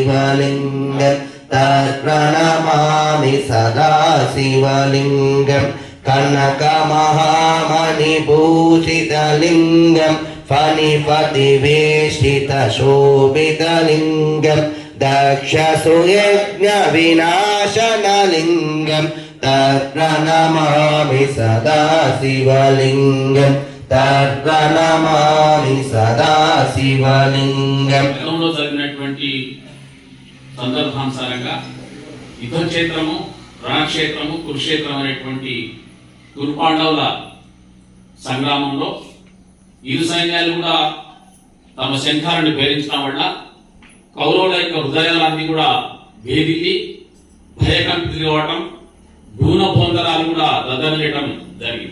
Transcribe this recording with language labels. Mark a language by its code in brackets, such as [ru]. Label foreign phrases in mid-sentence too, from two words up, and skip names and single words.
[sa] शिवलिंगं तर्प्रणमामि सदा शिवलिंगं कनकमहामणिभूषितलिङ्गं फणिपतिवेष्टितशोभितलिङ्गं दक्षसुयज्ञविनाशनलिङ्गं तत्र नमामि सदा शिवलिङ्गं तत्र नमामि सदा शिवलिङ्गं [te] గతంలో జరిగినటువంటి సందర్భానుసారంగా యుద్ధక్షేత్రము, రణక్షేత్రము, కురుక్షేత్రం అనేటువంటి కురుపాండవుల సంగ్రామంలో ఇరు సైన్యాలు కూడా తమ శంఖాలను పేరించడం వల్ల కౌరవుల యొక్క హృదయాలన్నీ కూడా భేదిల్లి భయకంపితులు కావటం, భూనభోందరాలు కూడా దద్దరిల్లటం జరిగింది.